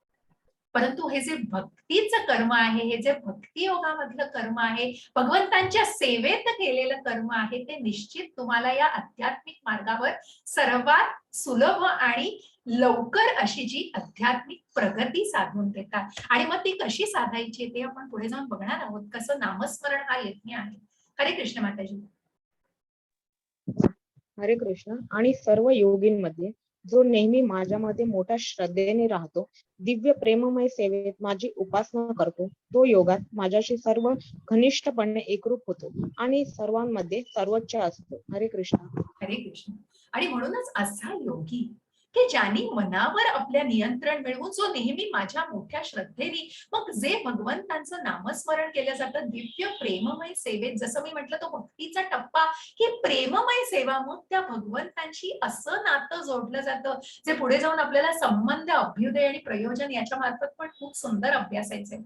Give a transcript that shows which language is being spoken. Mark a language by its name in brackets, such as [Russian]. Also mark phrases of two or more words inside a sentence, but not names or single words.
[Marathi] परंतु हे जे भक्तीचं कर्म आहे, हे जे भक्ती योगामधलं कर्म आहे, भगवंतांच्या सेवेत केलेलं कर्म आहे, ते निश्चित तुम्हाला या आध्यात्मिक मार्गावर सर्वात सुलभ आणि लवकर अशी जी आध्यात्मिक प्रगती साधून देतात. आणि मग ती कशी साधायची ते आपण पुढे जाऊन बघणार आहोत. कसं नामस्मरण हा यज्ञ आहे. हरे कृष्ण माताजी. हरे कृष्ण. आणि सर्व योगींमध्ये जो नेहमी माझ्यामध्ये मोठ्या श्रद्धेने राहतो, दिव्य प्रेममय सेवेत माझी उपासना करतो, तो योगात माझ्याशी सर्व घनिष्ठपणे एकरूप होतो आणि सर्वांमध्ये सर्वोच्च असतो. हरे कृष्ण. हरे कृष्ण. आणि म्हणूनच असा योगी, की ज्यांनी मनावर आपल्या नियंत्रण मिळवून, जो नेहमी माझ्या मोठ्या श्रद्धेने, मग जे भगवंतांचं नामस्मरण केलं जातं दिव्य प्रेममय सेवेत, जसं मी म्हटलं तो भक्तीचा टप्पा, ही प्रेममय सेवा, मग त्या भगवंतांशी असं नातं जोडलं जातं, जे पुढे जाऊन आपल्याला संबंध, अभ्युदय आणि प्रयोजन याच्या मार्फत पण खूप सुंदर अभ्यासायचे.